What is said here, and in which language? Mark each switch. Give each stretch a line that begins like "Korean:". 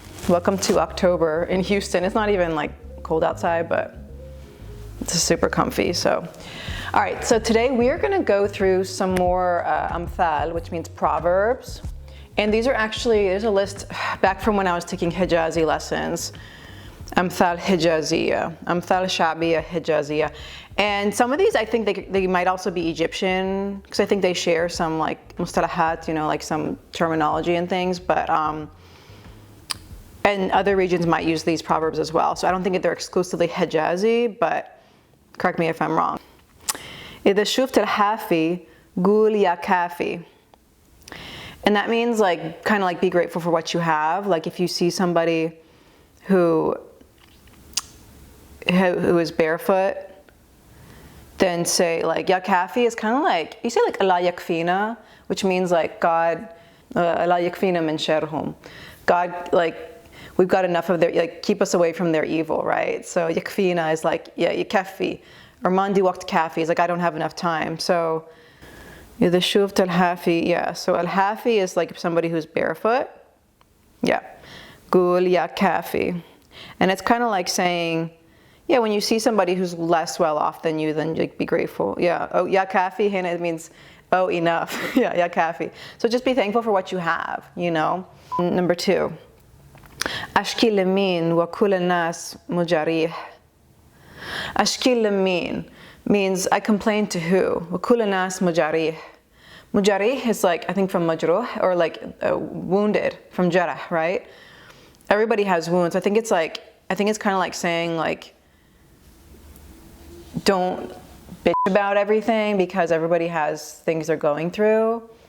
English: Welcome to October in Houston. It's not even like cold outside, but it's super comfy. So, all right, so today we are gonna go through some more امثال, which means proverbs. And these are actually, there's a list back from when I was taking Hijazi lessons.
Arabic: أمثال حجازية, أمثال شعبية حجازية.
English: And some of these, I think they might also be Egyptian, because I think they share some like مصطلحات, you know, like some terminology and things, but and other regions might use these proverbs as well. So I don't think they're exclusively Hijazi, but correct me if I'm wrong.
Arabic: إذا شفت الحافي قول ياكافي.
English: And that means like, kind of like be grateful for what you have. Like if you see somebody who is barefoot, then say like yakafi is kind of like, you say like Allah yakfina, which means like God,
Arabic: Allah yakfina min sharhum.
English: God, like we've got enough of their, like keep us away from their evil, right? So yakfina is like, yeah, yakafi. Or
Arabic: mandi waqt kafi
English: is like, I don't have enough time. So the shuft al-hafi, yeah. So al-hafi is like somebody who's barefoot. Yeah. Gul yakafi. And it's kind of like saying, yeah, when you see somebody who's less well off than you, then like, be grateful. Yeah. Oh, yakafi, and it means, oh, enough. Yeah, yakafi. So just be thankful for what you have, you know. Number 2.
Arabic: أشكي لمين وكل الناس مجاريح. أشكي لمين
English: means I complain to who.
Arabic: وكل الناس مجاريح.
English: مجاريح is like, I think from مجروح, or like wounded, from jarah, right? Everybody has wounds. I think it's like, I think it's kind of like saying like, don't bitch about everything because everybody has things they're going through.